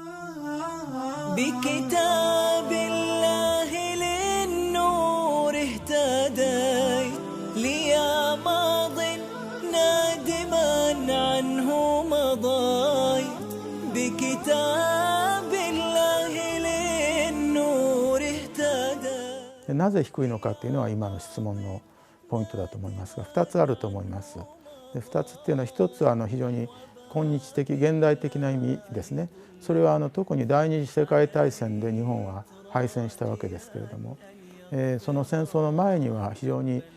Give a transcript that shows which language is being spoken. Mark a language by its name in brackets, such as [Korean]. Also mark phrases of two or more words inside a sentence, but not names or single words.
[Arabic] بكتاب الله للنور اهتديت ليا ماض نادما عنه مضيت بكتاب الله للنور اهتديت. [Japanese] なぜ低いのかっていうのは今の質問のポイントだと思いますが、2つあると思います。で2つっていうのは、1つは非常に今日的現代的な意味ですね。それは特に第二次世界大戦で日本は敗戦したわけですけれども、その戦争の前には非常に、